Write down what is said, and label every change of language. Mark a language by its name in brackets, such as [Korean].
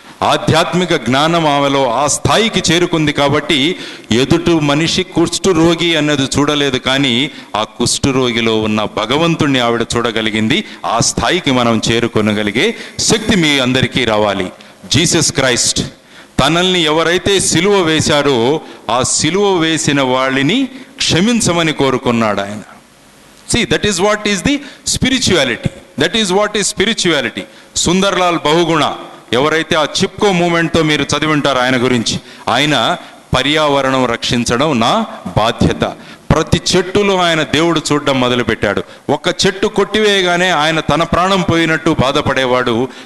[Telugu] ఆధ్యాత్మిక జ్ఞానం ఆమెలో ఆ స్థాయికి చేరుకుంది కాబట్టి, ఎదుటి మనిషి కుష్టు రోగి అన్నది చూడలేదు, కానీ ఆ కుష్టు రోగిలో ఉన్న భగవంతుణ్ణి ఆవిడ చూడగలిగింది. ఆ స్థాయికి మనం చేరుకొనగలిగే శక్తి మీ అందరికీ రావాలి. జీసస్ క్రైస్ట్ తనల్ని ఎవరైతే సిలువ వేశారో ఆ సిలువ వేసిన వాళ్ళని క్షమించమని కోరుకున్నాడు ఆయన. [English] See, that is what is the spirituality. That is what is spirituality. [Telugu] Sunderlal Bahuguna, ఎవరైతే ఆ చిప్కో మూమెంట్తో మీరు చదివి ఉంటారు ఆయన గురించి, ఆయన పర్యావరణం రక్షించడం నా బాధ్యత. ప్రతి చెట్టులో ఆయన దేవుడు చూడడం మొదలుపెట్టాడు. ఒక్క చెట్టు కొట్టివేయగానే ఆయన తన ప్రాణం పోయినట్టు బాధపడేవాడు.